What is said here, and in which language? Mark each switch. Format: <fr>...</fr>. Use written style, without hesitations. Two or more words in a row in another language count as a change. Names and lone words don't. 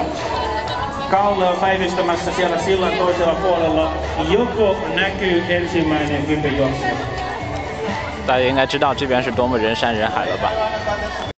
<fi>Kalle on päivystämässä siellä sillan toisella puolella. Joko näkyy ensimmäinen hyppyjuoksija?</fi> <zh>大家应该知道这边是多么人山人海了吧？</zh>